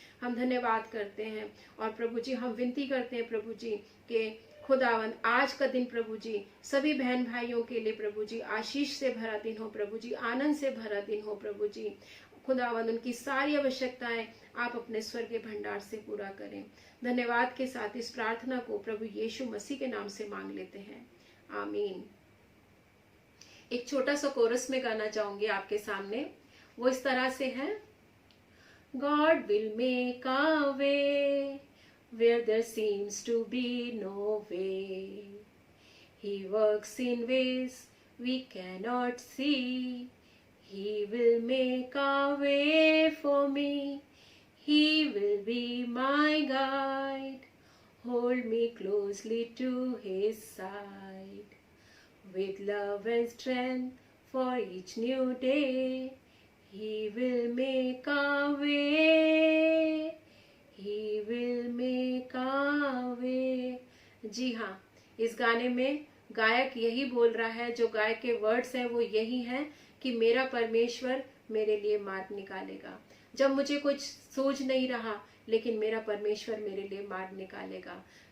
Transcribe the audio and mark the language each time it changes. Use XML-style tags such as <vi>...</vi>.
<hi>हम धन्यवाद करते हैं, और प्रभु जी हम विनती करते हैं प्रभु जी कि खुदावन आज का दिन प्रभु जी सभी बहन भाइयों के लिए प्रभु जी आशीष से भरा दिन हो प्रभु जी, आनंद से भरा दिन हो प्रभु जी। खुदावन उनकी सारी आवश्यकताएं आप अपने स्वर्गीय भंडार से पूरा करें। धन्यवाद के साथ इस प्रार्थना को प्रभु यीशु मसीह के नाम से मांग लेते हैं, आमीन। एक छोटा सा कोरस में गाना चाहूंगी आपके सामने। वो इस तरह से है,</hi> <en>God will make a way where there seems to be no way. He works in ways we cannot see. He will make a way for me. He will be my guide. Hold me closely to his side. With love and strength for each new day, He will make a way. He will make a way.</en> <hi>जी हाँ, इस गाने में गायक यही बोल रहा है, जो गायक के वर्ड्स हैं वो यही हैं कि मेरा परमेश्वर मेरे लिए मार्ग निकालेगा। जब मुझे कुछ सूझ नहीं रहा, लेकिन मेरा परमेश्वर मेरे लिए मार्ग निकालेगा।</hi>